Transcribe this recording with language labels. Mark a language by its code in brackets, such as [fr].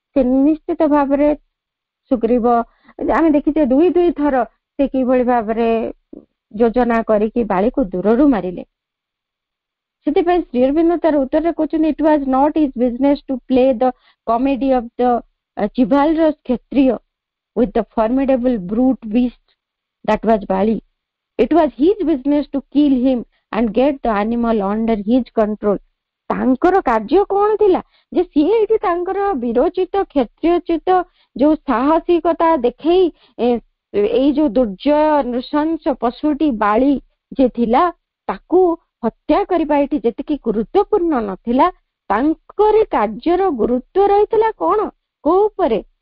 [or] ସେ ନିଶ୍ଚିତ ଭାବରେ ସୁଗ୍ରୀବ, ଆମେ ଦେଖିଛେ ଦୁଇ ଦୁଇ ଥର ସେ କିଭଳି ଭାବରେ ଯୋଜନା କରିକି ବାଳିକୁ ଦୂରରୁ ମାରିଲେ। [en] ସେଥିପାଇଁ ଶ୍ରୀ ଅରବିନ୍ଦ ତାର ଉତ୍ତରରେ କହୁଛନ୍ତି, it was not his business to play the comedy of the chivalrous Kshatriya with the formidable brute beast that was Bali. It was his business to kill him and get the animal under his control. [or] ତାଙ୍କର କାର୍ଯ୍ୟ କଣ ଥିଲା ଯେ ସିଏ ଏଇଠି ତାଙ୍କର ବିରୋଚିତ କ୍ଷତ୍ରିୟଚିତ ଯୋଉ ସାହସିକତା ଦେଖେଇ ଏଇ ଯୋଉ ଦୁର୍ଜୟ ନୃଶଂସ ପଶୁଟି ବାଳି ଯେ ଥିଲା ତାକୁ ହତ୍ୟା କରିବା ଏଇଠି ଯେତିକି ଗୁରୁତ୍ୱପୂର୍ଣ୍ଣ ନଥିଲା, ତାଙ୍କରି କାର୍ଯ୍ୟର ଗୁରୁତ୍ୱ ରହିଥିଲା କଣ, କୋଉ ଉପରେ?